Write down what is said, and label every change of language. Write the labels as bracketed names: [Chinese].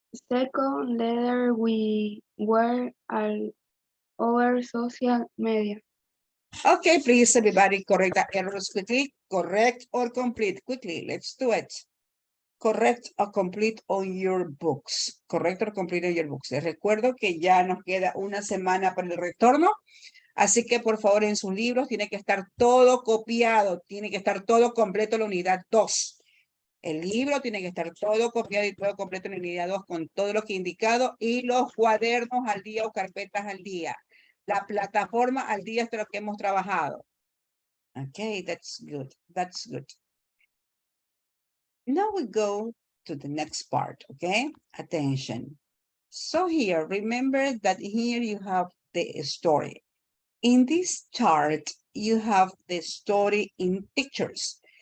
[English] second letter we were all over social media. Okay, please, everybody, correct the errors quickly. Correct or complete quickly. Let's do it. Correct or complete on your books. Correct or complete on your books. [Spanish] Les recuerdo que ya nos queda una semana para el retorno. Así que, por favor, en sus libros tiene que estar todo copiado. Tiene que estar todo completo en la unidad 2. El libro tiene que estar todo copiado y todo completo en la unidad 2 con todo lo que he indicado y los cuadernos al día o carpetas al día. La plataforma al día es de lo que hemos trabajado. [English] Okay, that's good. That's good. Now we go to the next part, okay? Attention. So here, remember that here you have the story. In this chart, you have the story in pictures.